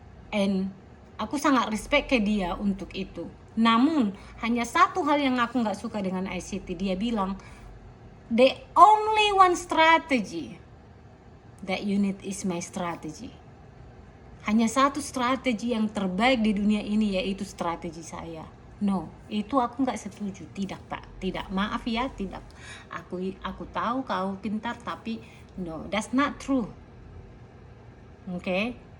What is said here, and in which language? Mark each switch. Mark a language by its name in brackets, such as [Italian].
[Indonesian] And aku sangat respect ke dia untuk itu. Namun hanya satu hal yang aku nggak suka dengan ICT. Dia bilang [English] the only one strategy that you need is my strategy. [Indonesian] Hanya satu strategi yang terbaik di dunia ini, yaitu strategi saya. No, itu aku nggak setuju. Tidak Pak, tidak. Maaf ya, tidak. Aku tahu kau pintar, tapi no, [English] that's not true. [Indonesian] Oke?